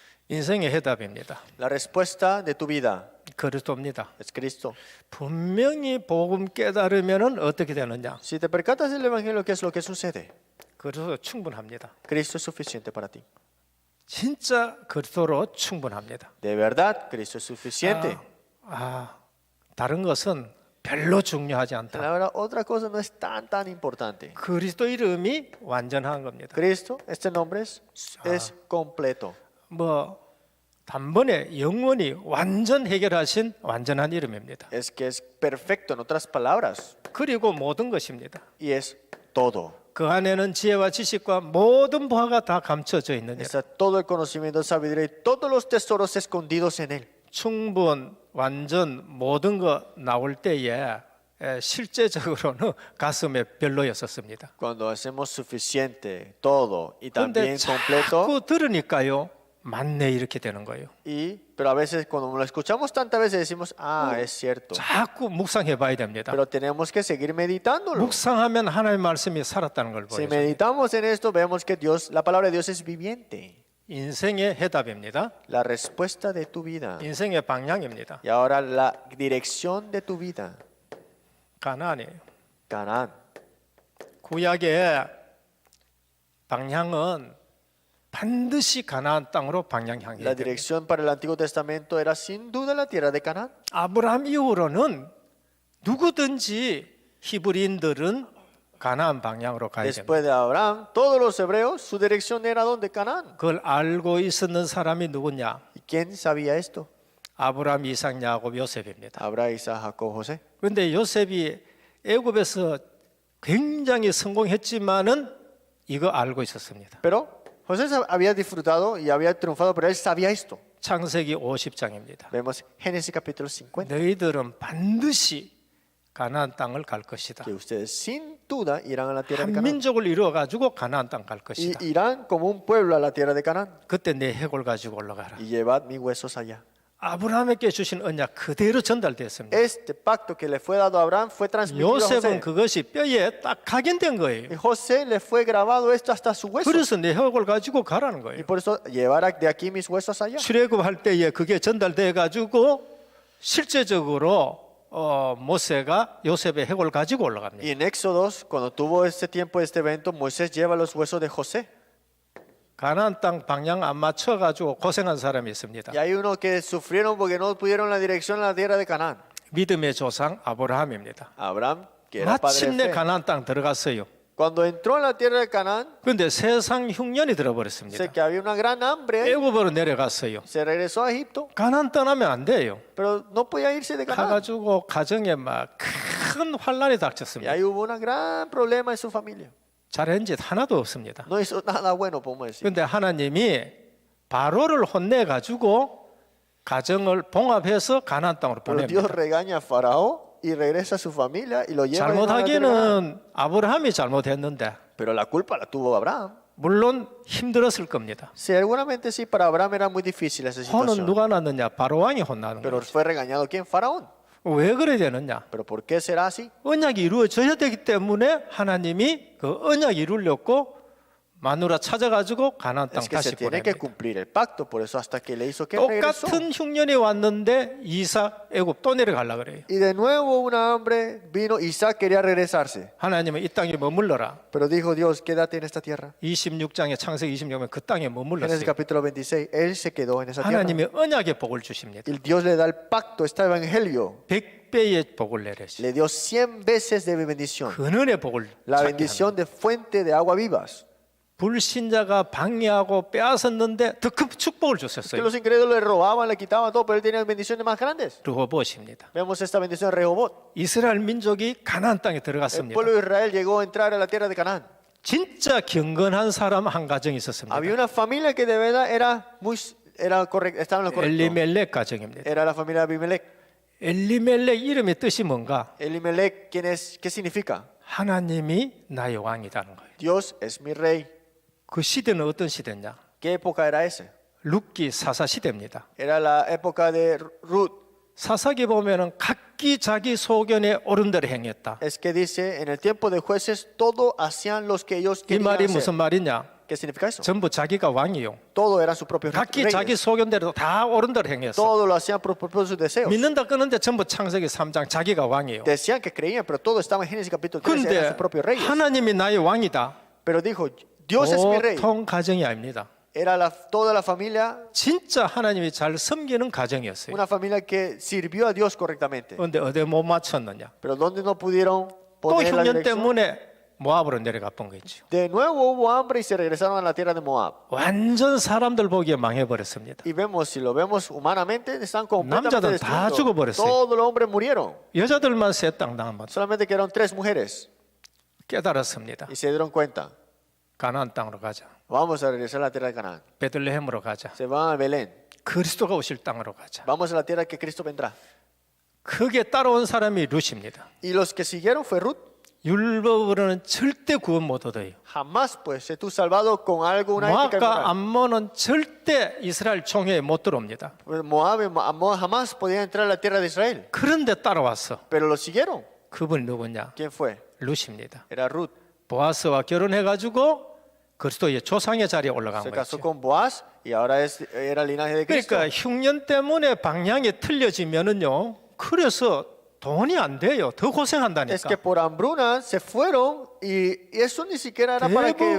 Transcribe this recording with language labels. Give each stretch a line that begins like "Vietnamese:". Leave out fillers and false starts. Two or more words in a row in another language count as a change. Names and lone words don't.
Korean: 인생의 해답입니다.
Spanish: La respuesta de tu vida
Korean: 그리스도입니다.
Spanish: es Cristo.
Korean: 분명히 복음 깨달으면은 어떻게 되느냐?
Spanish: Si te percatas del Evangelio, ¿qué es lo que sucede?
Korean: 그리스도 충분합니다.
Spanish: Cristo es suficiente para ti.
Korean: 진짜 그리스도로 충분합니다.
Spanish: De verdad, Cristo es suficiente.
Korean: 다른 것은 별로 중요하지 않다.
Spanish: La verdad, otra cosa no es tan importante.
Korean: 그리스도 이름이 완전한 겁니다.
Spanish: Cristo, este nombre es completo.
Korean: 뭐 단번에 영원히 완전 해결하신 완전한 이름입니다.
Spanish: Es que es perfecto, en otras palabras,
Korean: 그리고 모든 것입니다.
Spanish: y es todo.
Korean: 그 안에는 지혜와 지식과 모든 보화가 다 감춰져 있는 일.
Spanish: Está todo el conocimiento, sabiduría y todos los tesoros escondidos en él.
Korean: 충분, 완전 모든 거 나올 때에 실제적으로는 가슴에 별로였었습니다.
Spanish: Cuando hacemos suficiente, todo y
Korean: 그런데
Spanish: también completo,
Korean: 자꾸 들으니까요, 맞네 이렇게 되는 거예요.
Spanish: pero a veces cuando lo escuchamos tantas veces decimos, es cierto.
Korean: 자꾸 묵상해 봐야 됩니다.
Spanish: Pero tenemos que seguir meditándolo.
Korean: 묵상하면 하나님의 말씀이 살았다는 걸
Spanish: Si
Korean: 보여요.
Spanish: meditamos en esto, vemos que la palabra de Dios es viviente.
Korean: 인생의 해답입니다.
Spanish: La respuesta de tu vida.
Korean: 인생의 방향입니다.
Spanish: Y ahora la dirección de tu vida.
Korean: 가나안이에요.
Spanish: Canaán.
Korean: 구약의 방향은 반드시 가나안 땅으로 방향 향해.
Spanish: La dirección para el Antiguo Testamento era sin duda la tierra de Canaán.
Korean: 아브라함 이후로는 누구든지 히브리인들은 가나안 방향으로 가야 됩니다.
Spanish: Después de Abraham, todos los hebreos, su dirección era donde Canaán.
Korean: 그걸 알고 있었는 사람이 누구냐?
Spanish: ¿Y quién sabía esto?
Korean: 아브라함, 이삭, 야곱, 요셉입니다.
Spanish: Abraham, Isaac, Jacob, José.
Korean: 그런데 요셉이 애굽에서 굉장히 성공했지만은 이거 알고 있었습니다.
Spanish: Pero José había disfrutado y había triunfado, pero él sabía esto.
Korean: 창세기 50장입니다.
Spanish: Vemos Génesis capítulo 50.
Korean: 너희들은 반드시 가나안 땅을 갈 것이다.
Spanish: Que ustedes sin duda irán a la tierra de
Korean: 한
Spanish: Canaán.
Korean: 민족을 이루어 가지고 가나안 땅 갈
Spanish: Y
Korean: 것이다.
Spanish: irán como un pueblo a la tierra de Canaán.
Korean: 그때 내 해골 가지고 올라가라.
Spanish: Y llevad mis huesos allá.
Korean: 아브라함에게 주신 언약 그대로 전달됐습니다.
Spanish: Este pacto que le fue dado a Abraham fue transmitido a
Korean: 요셉은
Spanish: José.
Korean: 그것이 뼈에 딱 각인된
Spanish: Y
Korean: 거예요.
Spanish: José le fue grabado esto hasta su hueso.
Korean: 그래서 내 해골 가지고 가라는
Spanish: Y
Korean: 거예요.
Spanish: por eso llevar de aquí mis huesos allá.
Korean: 출애굽할 때에 그게 전달돼 가지고 실제적으로 모세가 요셉의 해골 가지고 올라갑니다.
Spanish: Y en Éxodos, cuando tuvo este tiempo, este evento, Moisés lleva los huesos de José.
Korean: 가나안 땅 방향 안 맞춰 가지고 고생한 사람이 있습니다.
Spanish: Y hay unos que sufrieron porque no pudieron la dirección a la tierra de Canaán.
Korean: 믿음의 조상 아브라함입니다.
Spanish: Abraham, que era padre de
Korean: 마침내
Spanish: fe.
Korean: 가나안 땅 들어갔어요.
Spanish: Cuando entró en la tierra de Canaán,
Korean: 그런데 세상 흉년이
Spanish: sé
Korean: 들어버렸습니다.
Spanish: que había una gran hambre.
Korean: 애굽으로 내려갔어요.
Spanish: Se regresó a Egipto,
Korean: 가나안 떠나면 안 돼요.
Spanish: pero no podía irse de Canaán.
Korean: 가가지고 가정에 막 큰 환란이
Spanish: Y
Korean: 닥쳤습니다.
Spanish: ahí hubo un gran problema en su familia.
Korean: 잘한 짓 하나도 없습니다.
Spanish: No hizo nada bueno, podemos decir.
Korean: 그런데 하나님이 바로를 혼내 가지고 가정을 봉합해서 가나안 땅으로
Spanish: Pero Dios
Korean: 보냅니다.
Spanish: regaña a Faraón y regresa a su familia y lo lleva a la tierra de Canaán.
Korean: 잘못하기는 아브라함이 잘못했는데
Spanish: Pero la culpa la tuvo Abraham.
Korean: 물론 힘들었을 겁니다.
Spanish: Seguramente sí, para Abraham era muy difícil esa
Korean: 혼은
Spanish: situación.
Korean: 누가 났느냐? 바로 왕이 혼나는
Spanish: Pero
Korean: 거예요.
Spanish: fue regañado ¿quién? Faraón.
Korean: 왜 그래야 되느냐?
Spanish: ¿Pero por qué será así?
Korean: 언약이 이루어져야 되기 때문에 하나님이 그 언약이 이루려고 마누라 찾아가지고 가나안 땅
Spanish: Es que se
Korean: 다시
Spanish: tiene que
Korean: 보냅니다.
Spanish: cumplir el pacto, por eso hasta que le hizo que regresó.
Korean: 똑같은 흉년이 왔는데 이삭 애굽 또 내려가려 그래요.
Spanish: Y de nuevo una hambre vino, Isaac quería regresarse.
Korean: 하나님은 이 땅에 머물러라.
Spanish: Pero dijo Dios, quédate en esta tierra.
Korean: 26장에 창세기 26장에 그 땅에
Spanish: Génesis
Korean: 머물렀어요.
Spanish: capítulo 26, él se quedó en esa tierra.
Korean: 하나님이 언약의 복을 주십니다.
Spanish: Y Dios le da el pacto, este evangelio.
Korean: 100배의 복을 내리시.
Spanish: Le dio 100 veces de bendición.
Korean: 근원의 복을
Spanish: La
Korean: 찾게 하는
Spanish: bendición de fuente de agua vivas.
Korean: 불신자가 방해하고 빼앗았는데 더 큰 축복을
Spanish: Que
Korean: 주셨어요.
Spanish: los incrédulos le robaban, le quitaban todo, pero él tenía bendiciones más grandes.
Korean: 르호봇입니다.
Spanish: Vemos esta bendición de Rehobot.
Korean: 이스라엘 민족이 가나안 땅에
Spanish: El
Korean: 들어갔습니다.
Spanish: pueblo de Israel llegó a entrar a la tierra de Canaán.
Korean: 진짜 경건한 사람 한 가정이 있었습니다.
Spanish: Había una familia que de verdad era correcta, estaba en lo correcto.
Korean: 엘리멜렉 가정입니다.
Spanish: Era la familia de Abimelech.
Korean: 엘리멜렉 이름의 뜻이 뭔가?
Spanish: Elimelech, ¿qué significa?
Korean: 하나님이 나의 왕이라는 거예요.
Spanish: Dios es mi rey.
Korean: 그 시대는 어떤 시대냐?
Spanish: ¿Qué época era esa?
Korean: 룻기 사사 시대입니다.
Spanish: Era la época de Ruth.
Korean: 사사기 보면은 각기 자기 소견에 옳은 대로 행했다.
Spanish: Es que dice, en el tiempo de jueces, todo hacían los que ellos
Korean: 이
Spanish: querían
Korean: 말이
Spanish: hacer.
Korean: 무슨 말이냐?
Spanish: ¿Qué significa eso?
Korean: 전부 자기가 왕이요.
Spanish: Todo eran sus propios
Korean: 각기 자기
Spanish: reyes.
Korean: 소견대로 다 옳은 대로 행했어.
Spanish: Todo lo hacían por sus deseos.
Korean: 믿는다 끊는데 전부 창세기 3장 자기가 왕이요.
Spanish: Decían que creían, pero todo estaba en Génesis capítulo 13, eran
Korean: 그런데
Spanish: sus propios reyes.
Korean: 하나님이 나의 왕이다.
Spanish: Pero dijo, Dios es mi rey.
Korean: 보통 가정이 아닙니다.
Spanish: Era toda la familia,
Korean: 진짜 하나님이 잘 섬기는 가정이었어요.
Spanish: una familia que sirvió a Dios correctamente.
Korean: 그런데 어디 못 맞췄느냐?
Spanish: Pero donde no pudieron
Korean: 또
Spanish: poner la
Korean: 흉년
Spanish: dirección.
Korean: 때문에 모압으로 내려가 본 거죠.
Spanish: De nuevo hubo hambre y se regresaron a la tierra de Moab.
Korean: 완전 사람들 보기에 망해버렸습니다.
Spanish: Y vemos, si lo vemos humanamente, están completamente
Korean: 남자들은 다
Spanish: destruidos.
Korean: 죽어버렸어요.
Spanish: Todos los hombres murieron.
Korean: 여자들만 세 땅 당한
Spanish: Solamente quedaron 3 mujeres.
Korean: 깨달았습니다.
Spanish: Y se dieron cuenta.
Korean: 가나안 땅으로 가자.
Spanish: Vamos a regresar a la tierra de Canaán.
Korean: 베들레헴으로 가자.
Spanish: Se van a Belén.
Korean: 그리스도가 오실 땅으로 가자.
Spanish: Vamos a la tierra que Cristo vendrá.
Korean: 그게 따라온 사람이 룻입니다.
Spanish: Y los que siguieron fue Ruth.
Korean: 율법으로는 절대 구원 못 얻어요.
Spanish: Jamás pues sé tú salvado con algo, una ética
Korean: 모압과
Spanish: moral.
Korean: 암몬은 절대 이스라엘 총회에 못 들어옵니다.
Spanish: Pues Moab y Amón jamás podían entrar a la tierra de Israel.
Korean: 그런데 따라왔어.
Spanish: Pero lo siguieron.
Korean: 그분이 누구냐?
Spanish: ¿Quién fue?
Korean: 룻입니다.
Spanish: Era Ruth.
Korean: 보아스와 결혼해가지고 그리스도의 조상의 자리에 올라간
Spanish: Se casó
Korean: 거죠.
Spanish: con Boaz y ahora era el linaje de Cristo.
Korean: 그러니까 흉년 때문에 방향이 틀려지면은요. 그래서 돈이 안 돼요. 더
Spanish: Es que
Korean: 고생한다니까.
Spanish: por hambruna se fueron y eso ni siquiera era para que